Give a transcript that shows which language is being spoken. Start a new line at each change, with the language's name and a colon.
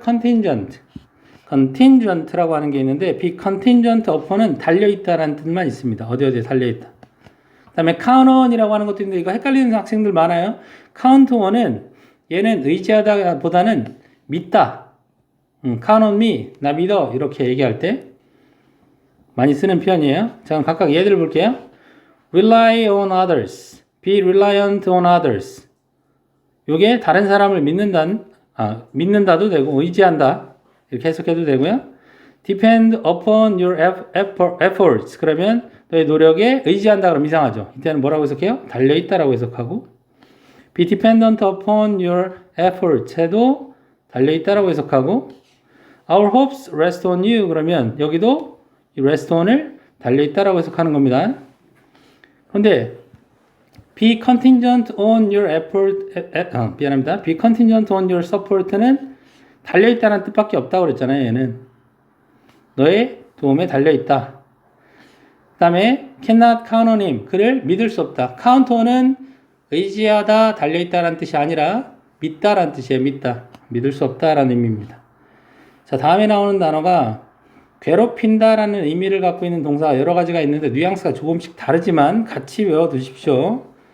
Korean: contingent라고 하는 게 있는데
English: be contingent upon
Korean: 은 달려있다라는 뜻만 있습니다. 어디에 달려있다. 그 다음에 count on이라고 하는 것도 있는데 이거 헷갈리는 학생들 많아요. count on은 얘는 의지하다 보다는 믿다.
English: count on me,
Korean: 나 믿어 이렇게 얘기할 때 많이 쓰는 표현이에요. 자, 각각 예들을 볼게요.
English: rely on others, be reliant on others.
Korean: 요게 다른 사람을 믿는다도 되고 의지한다 이렇게 해석해도 되고요.
English: depend upon your efforts
Korean: 그러면 너의 노력에 의지한다 그러면 이상하죠. 이때는 뭐라고 해석해요? 달려있다라고 해석하고
English: be dependent upon your efforts
Korean: 해도 달려있다라고 해석하고
English: Our hopes rest on you.
Korean: 그러면 여기도 이 rest on을 달려있다라고 해석하는 겁니다. 그런데
English: be contingent on your effort,
Korean: 미안합니다.
English: be contingent on your support
Korean: 는 달려있다는 뜻밖에 없다고 그랬잖아요. 얘는 너의 도움에 달려있다. 그 다음에
English: cannot count on him.
Korean: 그를 믿을 수 없다. count on은 의지하다, 달려있다라는 뜻이 아니라 믿다라는 뜻이에요. 믿다. 믿을 수 없다라는 의미입니다. 자, 다음에 나오는 단어가 괴롭힌다라는 의미를 갖고 있는 동사가 여러 가지가 있는데 뉘앙스가 조금씩 다르지만 같이 외워두십시오.